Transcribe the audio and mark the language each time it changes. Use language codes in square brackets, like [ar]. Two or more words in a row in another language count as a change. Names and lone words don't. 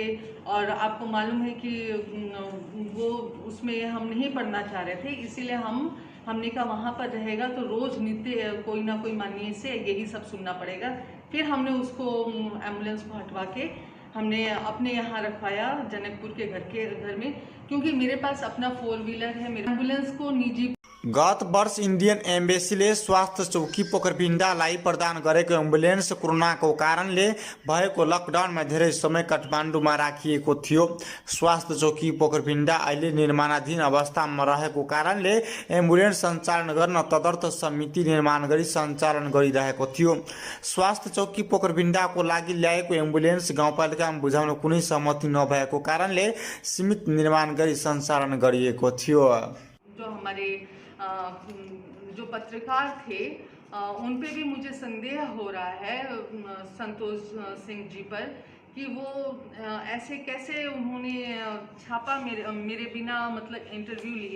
[hi] और आपको मालूम है कि वो उसमें हम नहीं पढ़ना चाह रहे थे, इसीलिए हमने कहा वहाँ पर रहेगा तो रोज नित्य कोई ना कोई माननीय से यही सब सुनना पड़ेगा। फिर हमने उसको एम्बुलेंस को हटवा के हमने अपने यहाँ रखवाया जनकपुर के घर में, क्योंकि मेरे पास अपना 4 व्हीलर है। मेरे एम्बुलेंस को निजी [ne] गत वर्ष इन्डियन एम्बेसीले स्वास्थ्य चौकी पोखरबिन्डालाई प्रदान गरेको एम्बुलेन्स कोरोनाको कारणले भएको लकडाउनमा धेरै समय काठमाडौँमा राखिएको थियो। स्वास्थ्य चौकी पोखरबिन्डा अहिले निर्माणाधीन अवस्थामा रहेको कारणले एम्बुलेन्स सञ्चालन गर्न तदर्थ समिति निर्माण गरी सञ्चालन गरिरहेको थियो। स्वास्थ्य चौकी पोखरबिन्डाको लागि ल्याएको एम्बुलेन्स गाउँपालिकामा बुझाउन कुनै सहमति नभएको कारणले सीमित निर्माण गरी सञ्चालन गरिएको थियो। [hi] जो हमारे जो पत्रकार थे उन पे भी मुझे संदेह हो रहा है संतोष सिंह जी पर, कि वो ऐसे कैसे उन्होंने छापा मेरे बिना मतलब इंटरव्यू लिए।